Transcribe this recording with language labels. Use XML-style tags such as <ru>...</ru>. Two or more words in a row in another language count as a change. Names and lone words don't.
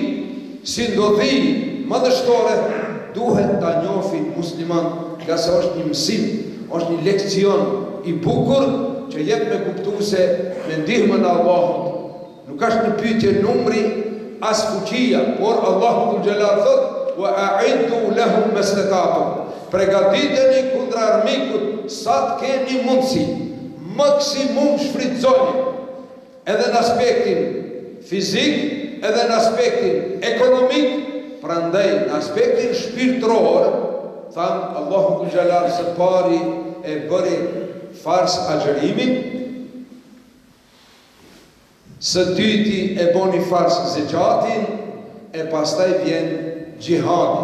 <sq>si ndodhi madhështore, duhet ta njohin musliman, nga se është një mësim, është një lekcion i bukur që jep me kuptu se me ndihmën e Allahut nuk është një pyetje numri as fuqia, por Allahu</sq> <ar>ذو الجلال</ar> <sq>thot</sq> <ar>وأعدوا لهم ما استطعتم,</ar> <sq>pregatiteni kundra armikut sa të keni mundësi, maksimum shfrytëzoni, edhe në aspektin fizik, edhe në aspektin ekonomik. Prandaj në aspektin shpirtëror, thamë Allahu</sq> <ar>ذو الجلال</ar> <sq>së pari e bëri fars agjërimin, së dyti e boni fars zekatin, e pastaj vjen gjihadi.</sq>